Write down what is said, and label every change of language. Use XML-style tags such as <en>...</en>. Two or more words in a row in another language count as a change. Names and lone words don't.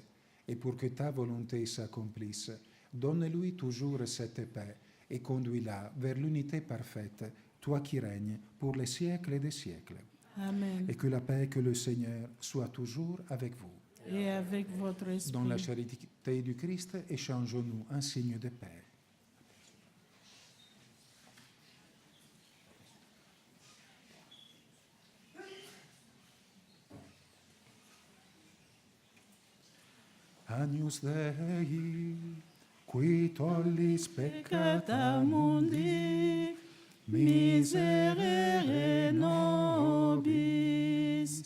<fr>Et pour que ta volonté s'accomplisse, donne-lui toujours cette paix et conduis-la vers l'unité parfaite, toi qui règnes pour les siècles des siècles. Amen. Et que la paix, que le Seigneur soit toujours avec vous. Et avec votre esprit. Dans la charité du Christ, échangeons-nous un signe de paix.</fr> <la>Agnus Dei, qui tollis peccata mundi, miserere nobis.</la>